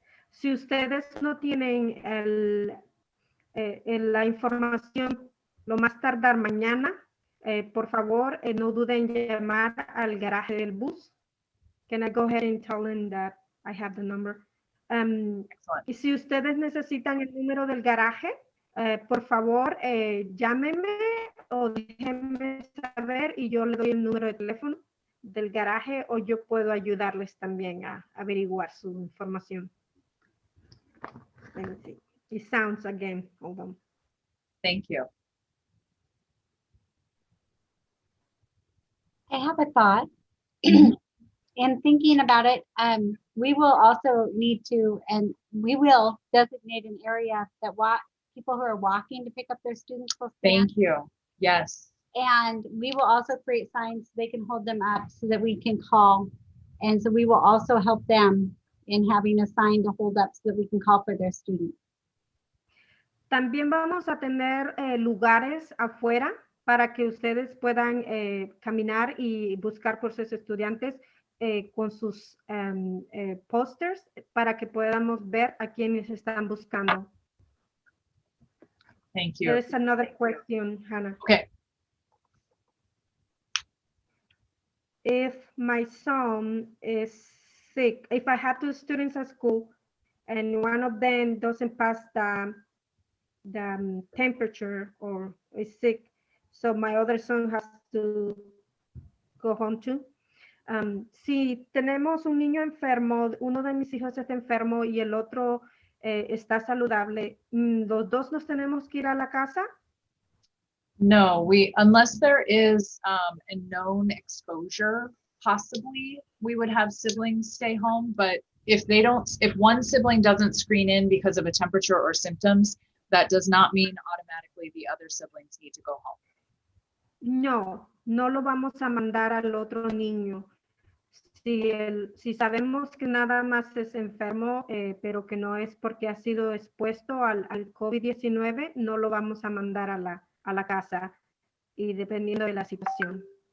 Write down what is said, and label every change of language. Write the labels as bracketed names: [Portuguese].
[Spanish] Si ustedes no tienen la información lo más tardar mañana, por favor, no duden en llamar al garaje del bus. [English] Can I go ahead and tell them that I have the number? [Spanish] Y si ustedes necesitan el número del garaje, por favor, llámenme o déjenme saber y yo le doy el número de teléfono del garaje o yo puedo ayudarles también a averiguar su información. [English] Let me see. It sounds again. Hold on. Thank you. I have a thought. And thinking about it, we will also need to, and we will designate an area that people who are walking to pick up their students will stand. Thank you. Yes. And we will also create signs so they can hold them up so that we can call. And so we will also help them in having a sign to hold up so that we can call for their students. [Spanish] También vamos a tener lugares afuera para que ustedes puedan caminar y buscar por sus estudiantes con sus posters para que podamos ver a quienes están buscando. [English] Thank you. There's another question, Hannah. Okay. If my son is sick, if I have two students at school and one of them doesn't pass the temperature or is sick, so my other son has to go home too. [Spanish] Si tenemos un niño enfermo, uno de mis hijos está enfermo y el otro está saludable, ¿los dos nos tenemos que ir a la casa? [English] No, unless there is a known exposure, possibly we would have siblings stay home. But if one sibling doesn't screen in because of a temperature or symptoms, that does not mean automatically the other siblings need to go home. [Spanish] No, no lo vamos a mandar al otro niño. Si sabemos que nada más es enfermo, pero que no es porque ha sido expuesto al COVID-19, no lo vamos a mandar a la casa, y dependiendo de la situación.